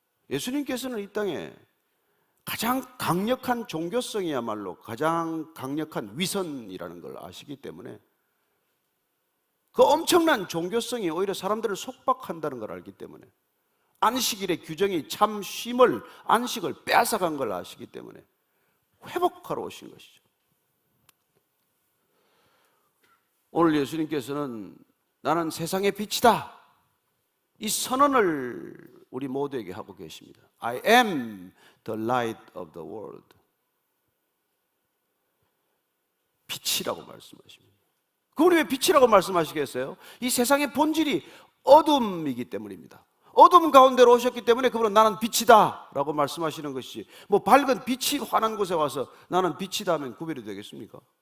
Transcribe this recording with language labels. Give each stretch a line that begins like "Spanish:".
Korean: 예수님께서는 이 땅에 가장 강력한 종교성이야말로 가장 강력한 위선이라는 걸 아시기 때문에 그 엄청난 종교성이 오히려 사람들을 속박한다는 걸 알기 때문에 안식일의 규정이 참 쉼을, 안식을 빼앗아간 걸 아시기 때문에 회복하러 오신 것이죠. 오늘 예수님께서는 나는 세상의 빛이다. 이 선언을 우리 모두에게 하고 계십니다.
English: I am the light of the world.
Korean: 빛이라고 말씀하십니다. 그분이 왜 빛이라고 말씀하시겠어요? 이 세상의 본질이 어둠이기 때문입니다. 어둠 가운데로 오셨기 때문에 그분은 나는 빛이다 라고 말씀하시는 것이지 뭐 밝은 빛이 환한 곳에 와서 나는 빛이다 하면 구별이 되겠습니까?